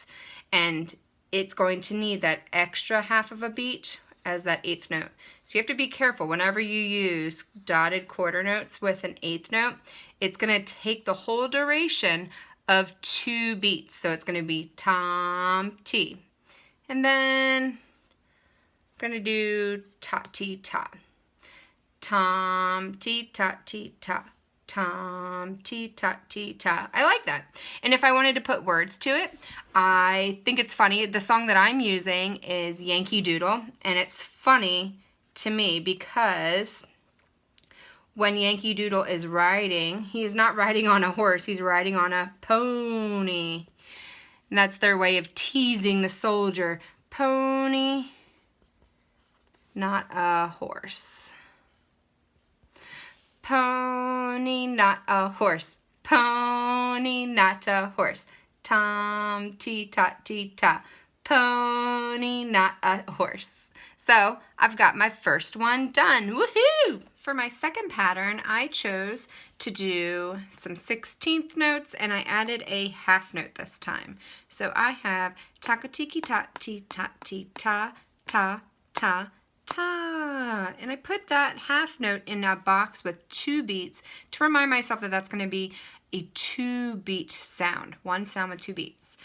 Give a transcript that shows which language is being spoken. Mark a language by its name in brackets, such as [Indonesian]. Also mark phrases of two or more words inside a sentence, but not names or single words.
[English] And it's going to need that extra half of a beat as that 8th note. So you have to be careful whenever you use dotted quarter notes with an 8th note. It's going to take the whole duration of 2 beats. So it's going to be tom, ti. And then I'm going to do ta, ti, ta. Tom, ti, ta, ti, ta. Tom, ti, ta, ti, ta. I like that. And if I wanted to put words to it, I think it's funny. The song that I'm using is Yankee Doodle, and it's funny to me because when Yankee Doodle is riding, he is not riding on a horse, he's riding on a pony. And that's their way of teasing the soldier. Pony, not a horse. Pony, not a horse. Pony, not a horse. Tom, ti, ta, ti, ta. Pony, not a horse. So I've got my first one done. Woohoo! For my second pattern, I chose to do some 16th notes, and I added a half note this time. So I have taka-tiki ta ti ta ti ta ta ta ta, and I put that half note in a box with 2 beats to remind myself that that's going to be a 2-beat sound, one sound with 2 beats.